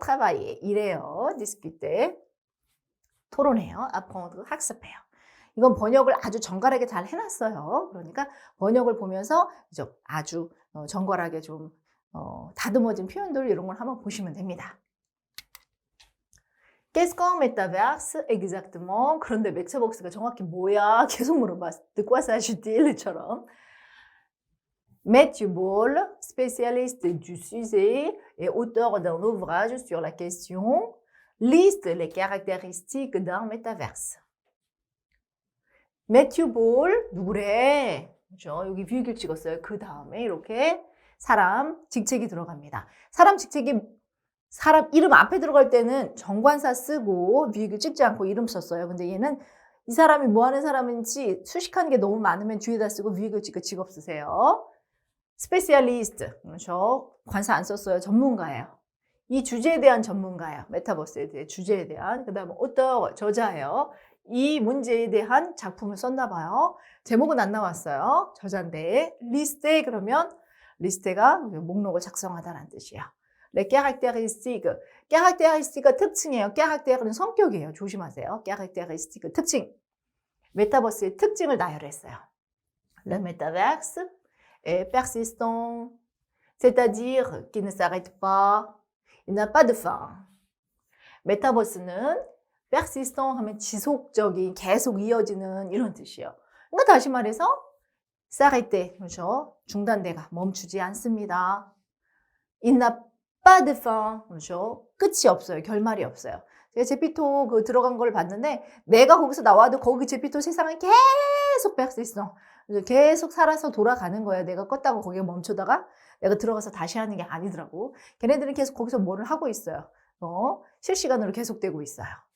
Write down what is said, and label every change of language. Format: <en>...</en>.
<fr>travailler,</fr> <ko>일해요.</ko> <fr>discuter,</fr> <ko>토론해요.</ko> <fr>apprendre,</fr> <ko>학습해요. 이건 번역을 아주 정갈하게 잘 해놨어요. 그러니까 번역을 보면서 아주 정갈하게 좀 다듬어진 표현들 이런 걸 한번 보시면 됩니다.</ko> <fr>Qu'est-ce qu'un métaverse exactement?</fr> <ko>그런데 메타버스가 정확히 뭐야? 계속 물어봐.</ko> <fr>De quoi s'agit-il?처럼. Matthew Ball, spécialiste du sujet et auteur d'un ouvrage sur la question, liste les caractéristiques d'un métaverse.</fr> <ko>매튜 볼 누구래? 그렇죠? 여기 비유기를 찍었어요. 그 다음에 이렇게 사람 직책이 들어갑니다. 사람 직책이 사람 이름 앞에 들어갈 때는 정관사 쓰고 비유기를 찍지 않고 이름 썼어요. 근데 얘는 이 사람이 뭐 하는 사람인지 수식하는 게 너무 많으면 뒤에다 쓰고 비유기를 찍고 직업 쓰세요. 스페셜리스트, 그렇죠? 관사 안 썼어요. 전문가예요. 이 주제에 대한 전문가예요. 메타버스에 대해 주제에 대한. 그 다음에 auteur, 저자예요. 이 문제에 대한 작품을 썼나 봐요. 제목은 안 나왔어요. 저자인데 리스테 그러면 리스테가 목록을 작성하다라는 뜻이에요.</ko> <fr>Les caractéristiques.</fr> <ko>caractéristique가 특징이에요. caractère는 성격이에요. 조심하세요. caractéristique 특징. 메타버스의 특징을 나열했어요.</ko> <fr>Le métaverse est persistant, c'est-à-dire qu'il ne s'arrête pas, il n'a pas de fin.</fr> <ko>메타버스는 persistent 하면 지속적인, 계속 이어지는 이런 뜻이에요. 그러니까 다시 말해서 s'arrêter, 그렇죠? 중단돼가 멈추지 않습니다.</ko> <fr>Il n'a pas de fin,</fr> <ko>그렇죠? 끝이 없어요. 결말이 없어요. 제가 제피토 그 들어간 걸 봤는데 내가 거기서 나와도 거기 제피토 세상은 계속 persistent. 계속 살아서 돌아가는 거예요. 내가 껐다고 거기에 멈추다가 내가 들어가서 다시 하는 게 아니더라고. 걔네들은 계속 거기서 뭐를 하고 있어요. 실시간으로 계속되고 있어요.</ko>